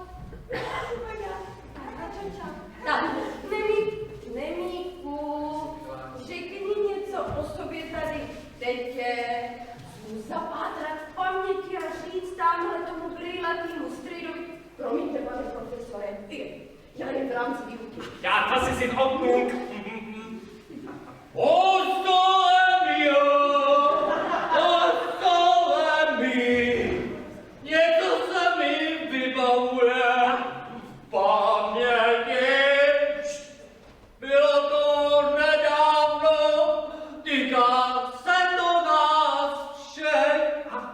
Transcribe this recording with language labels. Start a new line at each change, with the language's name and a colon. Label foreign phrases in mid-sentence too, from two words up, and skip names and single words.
Czech: Tak, Nemíku, řekni něco o sobě tady tetě. Zkus zapátrat v paměti a říct tamhle tomu brýlatýmu strejdovi. Promiňte, pane profesore, já jen v rámci výuky.
German: Ja, das ist in Ordnung.
Czech: Ostolem mi, něco se mi vybavuje v paměti. Bylo to nedávno, týká se to nás všech.